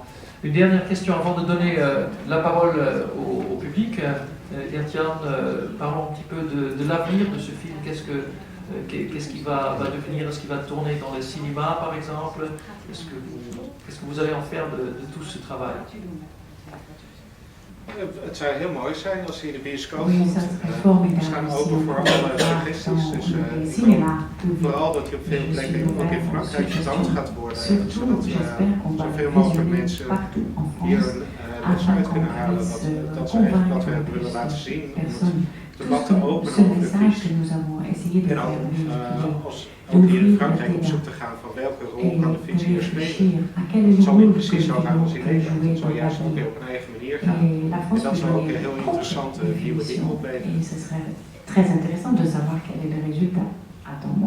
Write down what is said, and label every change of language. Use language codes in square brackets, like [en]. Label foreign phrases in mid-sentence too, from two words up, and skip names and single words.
[fr] Une dernière question avant de donner la parole au public. Gert-Jan, parlons un petit peu de l'avenir de ce film. Qu'est-ce qui va devenir? Est-ce qu'il va tourner dans les cinémas, par exemple? Qu'est-ce que vous allez en faire de tout ce travail? [nl] Het zou heel mooi zijn als hij in de bioscoop [fr] Oui, [nl] komt. [fr] ça serait formidable [nl] We gaan [fr] si [nl] open [fr] on [nl] voor [fr] pouvait [nl] alle [fr] voir [nl] suggesties. Dus [fr] dans les [nl] ik [fr] cinémas [nl] hoop vooral dat hij op veel plekken, ook in Frankrijk, getoond gaat worden. Zodat zoveel mogelijk mensen hier een les uit kunnen halen. Dat we echt wat we hebben willen laten zien. Om het debat te openen over de fiets. En ook als ook hier in Frankrijk op zoek te gaan van welke rol kan de fiets hier spelen. Het zal niet precies zo gaan als in Nederland. Het zal juist ook weer op een eigen manier gaan. En dat zou ook een heel interessante nieuwe ding opleveren. [fr] Et ce serait très intéressant de savoir quel est le résultat. Attends-moi.